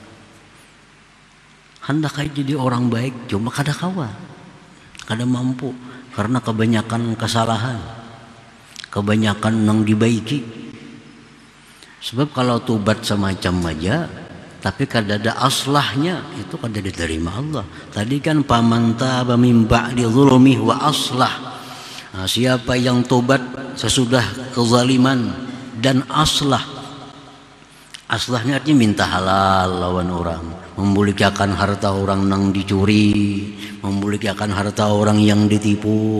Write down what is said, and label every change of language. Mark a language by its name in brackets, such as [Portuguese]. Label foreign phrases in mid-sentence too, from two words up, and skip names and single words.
[Banjar] Hendak jadi orang baik, cuma kada kawa, kada mampu, karena kebanyakan kesalahan, kebanyakan yang dibaiki. Sebab kalau tobat semacam aja, tapi kada ada aslahnya, itu kada diterima Allah. Tadi kan [Arabic] فمن تاب من بعد ظلمه وأصلح. [Banjar] Nah, siapa yang tobat sesudah kezaliman dan aslah, Aslahnya artinya minta halal lawan orang, membulikan harta orang yang dicuri, membulikan harta orang yang ditipu.